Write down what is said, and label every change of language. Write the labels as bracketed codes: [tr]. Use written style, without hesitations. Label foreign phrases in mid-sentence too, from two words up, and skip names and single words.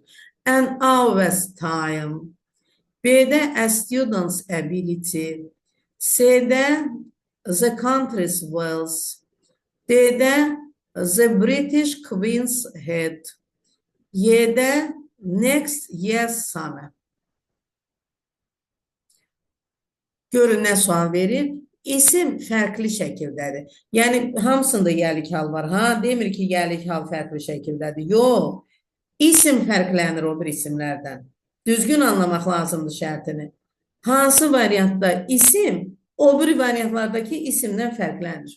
[en] An hour's time. B-də a student's ability. C-də the country's wealth. D-də the British Queen's head. Y-də next year's summer. [az] Görün nə sual verir? İsim fərqli şəkildədir. Yəni, hamısında yerlik hal var. Demir ki, yerlik hal fərqli şəkildədir. Yox, isim fərqlənir o bir isimlərdən. Düzgün anlamaq lazımdır şərtini. Hansı variantda isim, o bir variantlardakı isimdən fərqlənir.